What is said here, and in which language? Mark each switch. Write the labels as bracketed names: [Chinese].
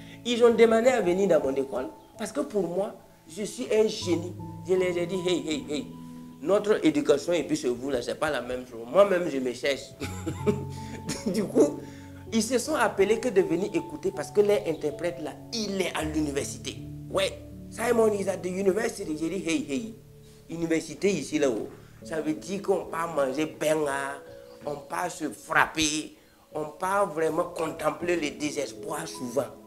[French] Ils ont demandé à venir dans mon école parce que pour moi, je suis un génie. Je les ai dit, hey. Notre éducation et puis chez vous, là, c'est pas la même chose. Moi-même, je me cherche. Du coup, ils se sont appelés que de venir écouter parce que l'interprète là, il est à l'université. [English] Ouais, Simon is at the university. [French] J'ai dit, hey, université ici là-haut. Ça veut dire qu'on part manger benga, on part se frapper, on part vraiment contempler le désespoir souvent.